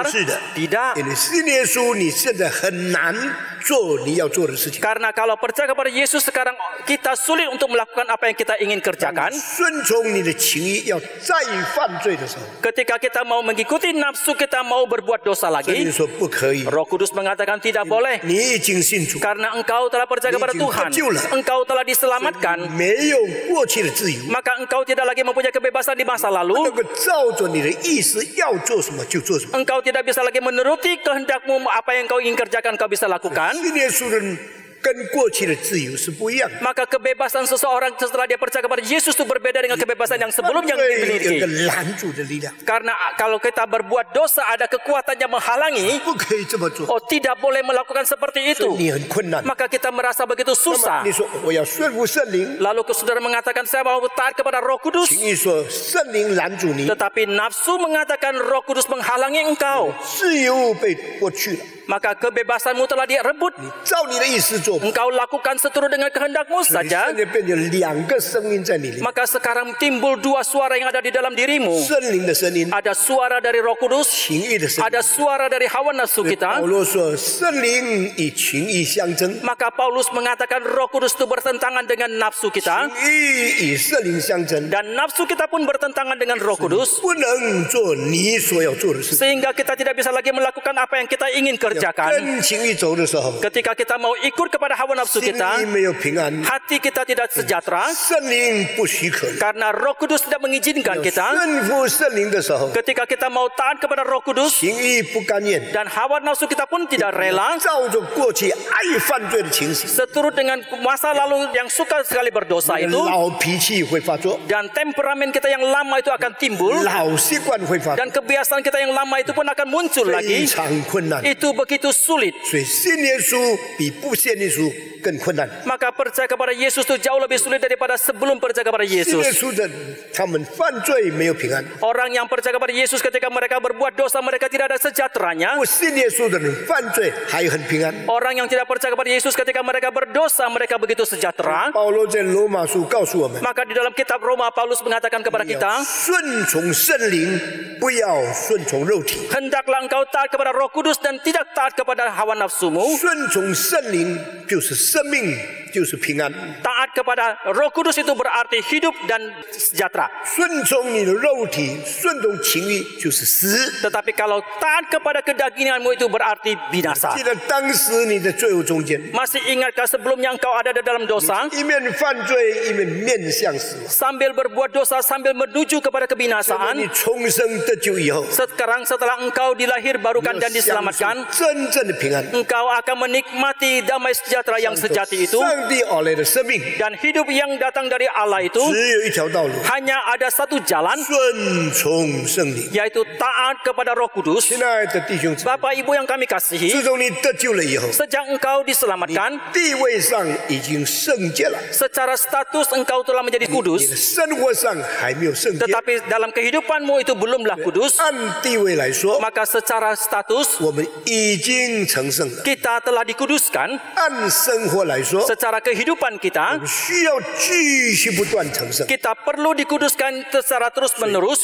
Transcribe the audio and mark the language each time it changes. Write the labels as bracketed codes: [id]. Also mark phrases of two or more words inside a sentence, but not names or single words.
[zh] 不是的。 [id] Tidak. [zh] 因为信耶稣，你现在很难做你要做的事情。 [id] Karena kalau percaya kepada Yesus sekarang kita sulit untuk melakukan apa yang kita ingin kerjakan. [zh] 顺从你的情意，要再犯罪的时候， [id] Ketika kita mau mengikuti nafsu, kita mau berbuat dosa [zh] 圣经 [id] lagi. [zh] 说不可以。 [id] Roh Kudus mengatakan tidak boleh. [zh] 你已经信主， [id] Karena engkau telah percaya kepada Tuhan, engkau telah diselamatkan, [zh] 没有过去的自由， [id] maka engkau tidak lagi mempunyai kebebasan di masa [zh] 能 [id] lalu. [zh] 够照着你的意思要做什么就做什么。 [id] Engkau tidak bisa lagi menuruti kehendakmu, apa yang kau ingin kerjakan kau bisa lakukan. [zh] 信耶稣的人跟过去的自由是不一样的。 [id] Maka kebebasan seseorang setelah dia percaya kepada Yesus itu berbeda dengan kebebasan yang sebelumnya [zh] 对，有一 [id] dimiliki. [zh] 个拦阻的力量， [id] Karena kalau kita berbuat dosa ada kekuatan yang menghalangi. [zh] 不可以这么做， [id] Oh, tidak boleh melakukan seperti [zh] 所以 [id] itu. [zh] 你很困难。 [id] Maka kita merasa begitu [zh] 那么 [id] susah. [zh] 你说我要顺服圣灵， [id] Lalu saudara mengatakan saya mau taat kepada Roh Kudus. [zh] 情意说圣灵拦阻你， [id] Tetapi nafsu mengatakan Roh Kudus menghalangi engkau. [zh] 自由被夺去了， [id] Maka kebebasanmu telah direbut. [zh] 你照你的意思做， [id] Engkau lakukan seturut dengan kehendakmu [zh] 你 [id] saja. [zh] 现在变成两个声音在你里面， [id] Maka sekarang timbul dua suara yang ada di dalam dirimu. [zh] 圣灵的声音， [id] Ada suara dari Roh Kudus, [zh] 情意的声音。 [id] ada suara dari hawa nafsu [zh] 保 [id] kita. [zh] 罗说，圣灵与情意相争， [id] Maka Paulus mengatakan Roh Kudus itu bertentangan dengan nafsu [zh] 情 [id] kita. [zh] 意与圣灵相争， [id] Dan nafsu kita pun bertentangan dengan Roh Kudus. [zh] 不能做你所要做的事情。 [id] Sehingga kita tidak bisa lagi melakukan apa yang kita ingin kerjakan. [zh] 跟情意走的时候， [id] Ketika kita mau ikut kepada hawa nafsu [zh] 心 [id] kita, [zh] 里没有平安， [id] hati kita tidak sejahtera. [zh] 圣灵不许可你。 [id] Karena Roh Kudus tidak mengizinkan kita. [zh] 顺服圣灵的时候， [id] Ketika kita mau taat kepada Roh Kudus [zh] 情意不甘愿， [id] dan hawa nafsu kita pun tidak rela, [zh] 照着过去爱犯罪的情形， [id] seturut dengan masa lalu yang suka sekali berdosa itu, [zh] 老脾气会发作， [id] dan temperamen kita yang lama itu akan timbul, [zh] 老习惯会发作， [id] dan kebiasaan kita yang lama itu pun akan muncul [zh] 非 [id] lagi. [zh] 常困难。 [id] Itu begitu sulit. [zh] 所以信耶稣比不信耶稣更困难。 [id] Maka percaya kepada Yesus itu jauh lebih sulit daripada sebelum percaya kepada [zh] 信耶 [id] Yesus. [zh] 稣的人，他们犯罪没有平安； [id] Orang yang percaya kepada Yesus ketika mereka berbuat dosa, mereka tidak ada sejahteranya. [zh] 不信耶稣的人犯罪还很平安。 [id] Orang yang tidak percaya kepada Yesus ketika mereka berdosa, mereka begitu sejahtera. [zh] 保罗在罗马书告诉我们， [id] Maka di dalam kitab Roma, Paulus mengatakan kepada [zh] 要 [id] kita, [zh] 顺从圣灵，不要顺从肉体。 [id] hendaklah engkau taat kepada Roh Kudus dan tidak taat kepada hawa nafsumu. [zh] 顺从圣灵就是生命，就是平安； [id] Taat kepada Roh Kudus itu berarti hidup dan sejahtera. [zh] 顺从你的肉体，顺从情欲就是死。 [id] Tetapi kalau taat kepada kedaginganmu itu berarti binasa. [zh] 记得当时你在罪恶中间， [id] Masih ingatkah sebelumnya engkau ada di dalam dosa? [zh] 一面犯罪，一面面向死亡。 [id] Sambil berbuat dosa, sambil menuju kepada [zh] 那你 [id] kebinasaan. [zh] 重生得救以后， [id] Sekarang setelah engkau dilahir barukan dan [zh] 要享受 [id] diselamatkan, [zh] 真正的平安， [id] engkau akan menikmati damai sejahtera yang sejati itu. [zh] 上帝而来的生命， [id] Dan hidup yang datang dari Allah itu [zh] 只有一条道路， [id] hanya ada satu jalan, [zh] 顺从圣灵。 [id] yaitu taat kepada Roh Kudus. [zh] 亲爱的弟兄姊妹， [id] Bapak Ibu yang kami kasihi, [zh] 自从你得救了以后， [id] sejak engkau diselamatkan, [zh] 地位上已经圣洁了， [id] secara status engkau telah menjadi [zh] 你的 [id] kudus, [zh] 生活上还没有圣洁。 [id] tetapi dalam kehidupanmu itu belumlah kudus. [zh] 按地位来说， [id] Maka secara status [zh] 我们已经成圣了； [id] kita telah dikuduskan. [zh] 按生活来说， [id] Secara kehidupan [zh] 我 [id] kita, [zh] 们需要继续不断成圣。 [id] kita perlu dikuduskan secara terus menerus.